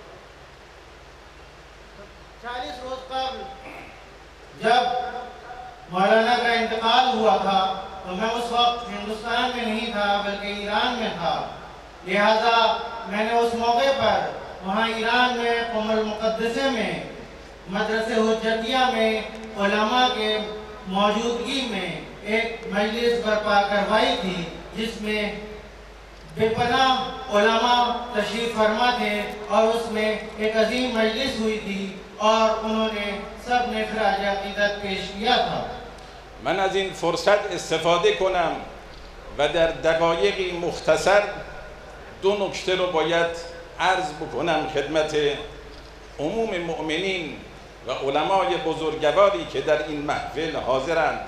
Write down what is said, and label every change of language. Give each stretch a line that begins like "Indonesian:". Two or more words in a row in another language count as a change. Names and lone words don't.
Urdu: 40 روز قبل جب مولانا کا انتقال ہوا تھا تو میں اس وقت ہندوستان میں نہیں تھا بلکہ ایران میں تھا، لہذا میں نے اس موقع پر وہاں ایران میں قم المقدسہ میں مدرسہ حجتیہ میں علماء کے موجودگی میں ایک مجلس برپا کروائی تھی جس میں بے پناہ علماء تشریف فرما تھے اور اس میں ایک عظیم مجلس ہوئی تھی اور انہوں نے سب نے خراج عقیدت پیش کیا تھا.
Persian: من از این فرصت استفاده کنم و در دقایقی مختصر دو نکته رو باید عرض بکنم خدمت عموم مؤمنین و علمای بزرگواری که در این محفل حاضرند.